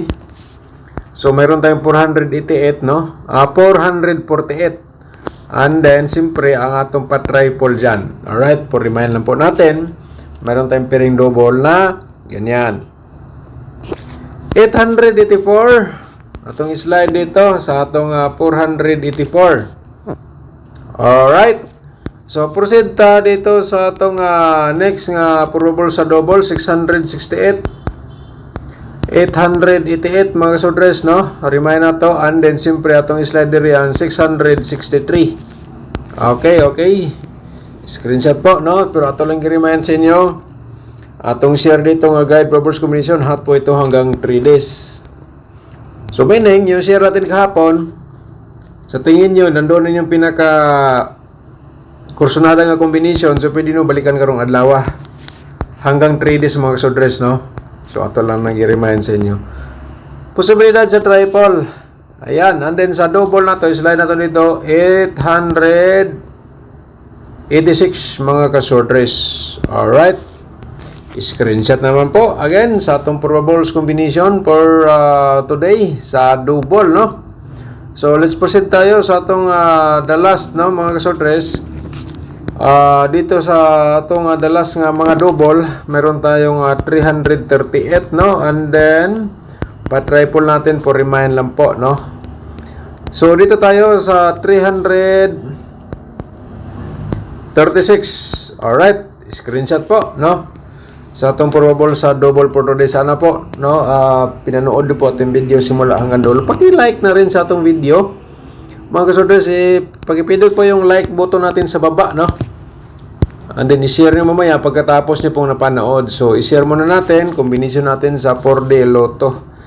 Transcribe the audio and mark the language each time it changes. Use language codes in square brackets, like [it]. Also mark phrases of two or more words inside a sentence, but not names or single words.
[tl] So mayroon tayong 488, no? 448. [en] And then [ceb] siyempre ang atong pa-triple dyan. [tl] Alright, [en] for remind [tl] lang po natin, mayroon tayong [en] pairing double [tl] na ganyan. [ceb] 884 atong slide dito sa atong 484. Alright. So, proceed ta dito sa atong next nga probable sa double, 668. 888 mga kasodres, no? Remind na to. [en] And then, [ceb] siyempre, atong slide diri ang 663. [tl] Okay. Screenshot po, no? [ceb] Pero ato lang i-remind sa inyo. Atong share dito nga guide probables combination. [tl] Hot po ito hanggang 3 days. So, meaning, yung share natin kahapon, sa tingin nyo, nandun yung pinaka kursunada nga combination, so pwede nyo balikan karong adlaw hanggang 3 days mga kasodres, no? [ceb] So ato lang nag-remind sa inyo. Posibilidad sa triple, ayan. [en] And then [ceb] sa double na to, slide na to dito 886 mga kasodres. Alright, screenshot naman po again sa atong [en] probables combination for today [ceb] sa double, no? So [en] let's proceed [ceb] tayo sa atong the last, no mga kasodres. Dito sa atong dalas nga mga double, meron tayong 338, no? [en] And then [tl] pa-triple natin [en] for remind [tl] lang po, no? So dito tayo sa 336. Alright, screenshot po, no? [ceb] Sa atong probable sa double [en] for today, [tl] sana po, no? Pinanood po ating video simula hanggang dulo. Paki-like na rin sa atong video. Mga kasodres, pag-ipindot po yung like button natin sa baba, no? [en] And then, [tl] i-share nyo mamaya pagkatapos nyo pong napanood. So, i-share muna natin, combination natin sa 4D Lotto.